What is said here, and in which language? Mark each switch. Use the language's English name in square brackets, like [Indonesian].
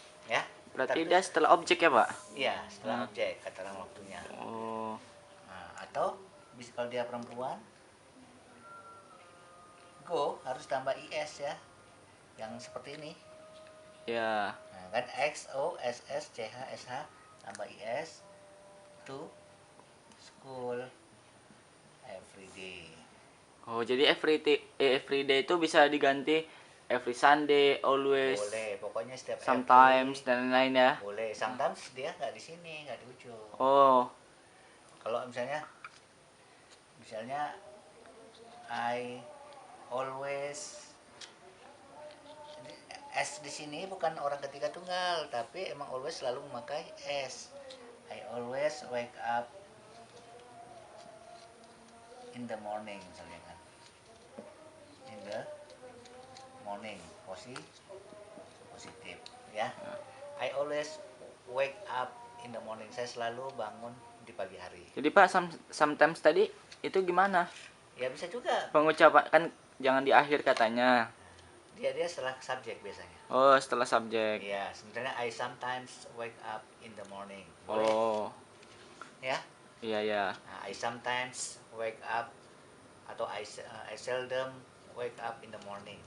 [Indonesian] Ya. Berarti dia setelah objek ya, Pak? Iya, setelah objek keterangan waktunya. Oh. Nah, atau bisa kalau dia perempuan, go harus tambah is ya, yang seperti ini. Ya. Nah, kan x o s s c h s h tambah is, [English] to school every day. [Indonesian] Oh, jadi every day itu bisa diganti [English] every Sunday, always, [Indonesian] Boleh, pokoknya setiap [English] sometimes, every, [Indonesian] dan lain-lain ya. boleh. Sometimes dia nggak di sini, nggak di ujung. Oh. Kalau misalnya [English] I always, [Indonesian] S di sini bukan orang ketiga tunggal, tapi emang always selalu memakai S. [English] I always wake up in the morning, [Indonesian] misalnya kan. [English] In the morning, [Indonesian] positif ya. [English] I always wake up in the morning. [Indonesian] Saya selalu bangun di pagi hari. Jadi Pak, sometimes tadi itu gimana? Ya bisa juga. Pengucapan kan jangan di akhir katanya. Dia setelah subjek biasanya. Oh, setelah subjek. Ya, sebenarnya [English] I sometimes wake up in the morning. [Indonesian] Boleh. Oh. Ya. Iya ya. [English] Nah, I sometimes wake up, atau I seldom wake up in the morning.